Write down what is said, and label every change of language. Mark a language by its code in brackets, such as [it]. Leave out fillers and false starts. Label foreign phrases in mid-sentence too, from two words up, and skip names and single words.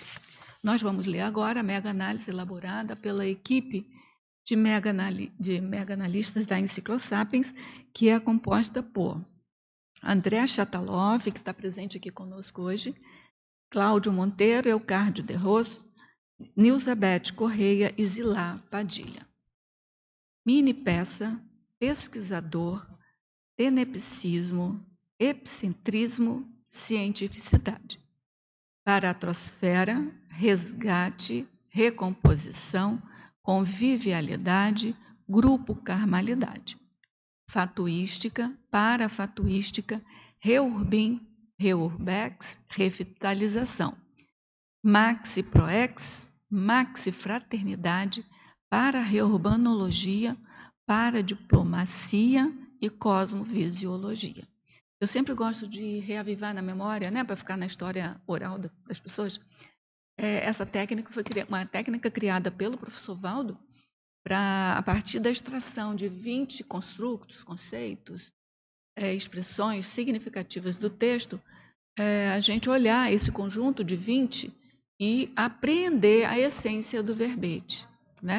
[pt] Nós vamos ler agora a mega-análise elaborada pela equipe de mega-analistas da Enciclosapiens, que é composta por André Chataloff, que está presente aqui conosco hoje, Cláudio Monteiro, Eucárdio de Rosso, Nilzabeth Correia e Zilá Padilha. Mini-peça, pesquisador, tenepsismo, epicentrismo, cientificidade. baratrosfera, resgate, recomposição, convivialidade, grupo carmalidade. Fatuística, parafatuística, reurbim, reurbex, revitalização. Maxi-proex, maxi-fraternidade, para-reurbanologia, para-diplomacia e cosmovisiologia. Eu sempre gosto de reavivar na memória, né, para ficar na história oral das pessoas. Essa técnica foi uma técnica criada pelo professor Valdo para, a partir da extração de 20 construtos, conceitos, expressões significativas do texto, a gente olhar esse conjunto de 20 e apreender a essência do verbete, né?